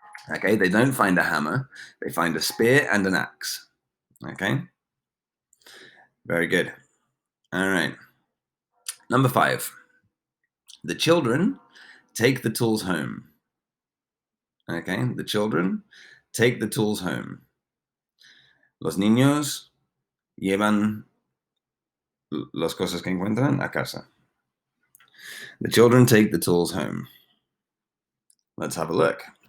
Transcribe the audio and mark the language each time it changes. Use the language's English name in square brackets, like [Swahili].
[English] Okay, they don't find a hammer. They find a spear and an axe. Okay. Very good. All right. Number 5. The children take the tools home. Okay, the children take the tools home. [Spanish] Los niños llevan las cosas que encuentran a casa. [English] The children take the tools home. Let's have a look.